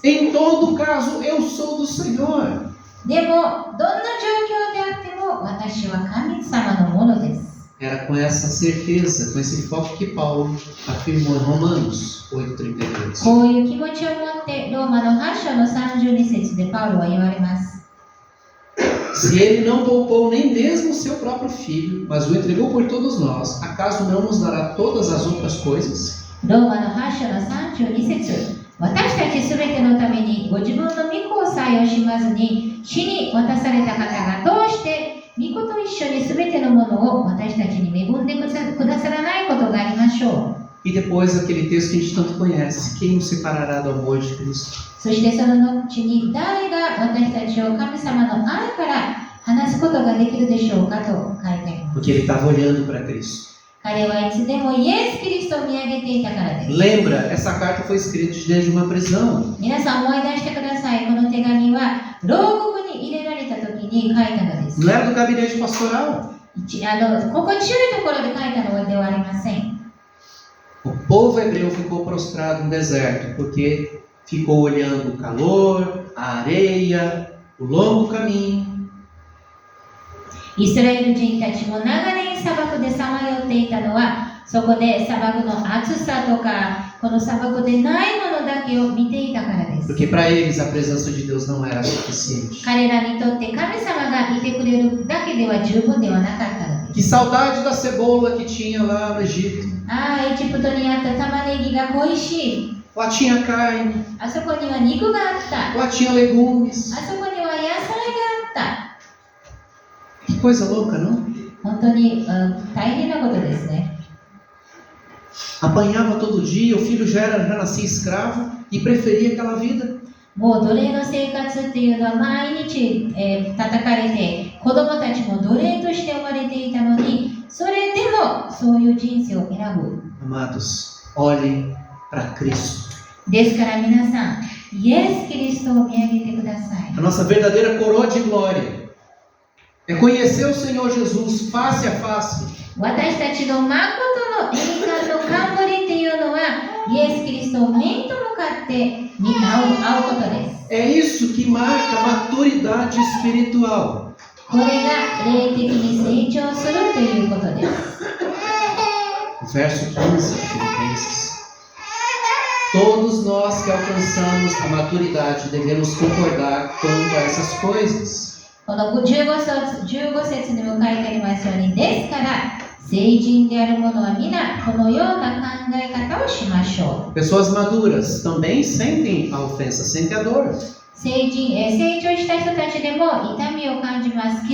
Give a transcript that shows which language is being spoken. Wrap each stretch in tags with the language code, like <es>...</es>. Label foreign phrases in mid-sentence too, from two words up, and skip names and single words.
<pt>Em todo caso, eu sou do Senhor.</pt> <ja>でも、どんな状況であっても私は神様のものです。</ja> <pt>Era com essa certeza, com esse foco que Paulo afirmou em Romanos 8,32.</pt> <ja>こういう気持ちを持ってローマの8章の32節でパウロは言われます。</ja> <pt>Se ele não poupou nem mesmo seu próprio filho, mas o entregou por todos nós, acaso não nos dará todas as outras coisas?</pt> <ja>ローマの8章の32節、私たちすべてのためにご自分の御子をさえ惜しまずに死に渡された方がどうして御子と一緒にすべてのものを私たちに恵んでくださらないことがありましょう。</ja> <pt>E depois aquele texto que a gente tanto conhece: quem nos separará do amor de Cristo?</pt> <ja>そしてその後に誰が私たちを神様の愛から離すことができるでしょうかと書いてあります。</ja> <pt>Porque ele estava olhando para Cristo.</pt> <ja>彼はいつでもイエス・キリストを見上げていたからです。</ja> <pt>Lembra, essa carta foi escrita desde uma prisão.</pt> <ja>皆さん思い出してください。この手紙は牢獄に入れられた時に書いたのです。</ja> <pt>Não era do gabinete pastoral.</pt> <ja>心地よいところで書いたのではありません。</ja> <pt>O povo hebreu ficou prostrado no deserto porque ficou olhando o calor, a areia, o longo caminho.</pt> <ja>イスラエル人たちも長年砂漠でさまよっていたのは、そこで砂漠の暑さとかこの砂漠でないものだけを見ていたからです。</ja> <pt>Porque para eles a presença de Deus não era suficiente.</pt> <ja>彼らにとって神様がいてくれるだけでは十分ではなかったのです。</ja> <pt>Que saudade da cebola que tinha lá no Egito.</pt> <ja>エジプトにあった玉ねぎが恋しい。</ja> <pt>Lá tinha carne,</pt> <ja>あそこには肉があった。</ja> <pt>lá tinha legumes.</pt> <ja>あそこには野菜があった。</ja> <pt>Que coisa louca, não?</pt> <ja>本当に、大変なことですね。</ja> <pt>Apanhava todo dia, o filho já nascia escravo e preferia aquela vida.</pt> <ja>もう奴隷の生活っていうのは毎日、叩かれて、子供たちも奴隷として生まれていたのに、それでもそういう人生を選ぶ。</ja> <pt>Amados, olhem para Cristo.</pt> <ja>ですから皆さん、イエス・キリストを見上げてください。</ja> <pt>A nossa verdadeira coroa de glória é conhecer o Senhor Jesus face a face.</pt> <ja>私たちの誠の栄冠の冠っていうのは、イエス・キリストを面と向かって会うことです。</ja> <pt>É isso que marca a maturidade espiritual.</pt> <ja>これが霊的に成長するということです。</ja> <pt>Verso 15 de Filipenses. Todos nós que alcançamos a maturidade devemos concordar quanto a essas coisas.</pt> <ja>この15節にも書いてありますように、ですから成人である者は皆このような考え方をしましょう。</ja> <pt>Pessoas maduras também sentem a ofensa, sentem a dor.</pt> <ja>成長した人たちでも痛みを感じます。</ja>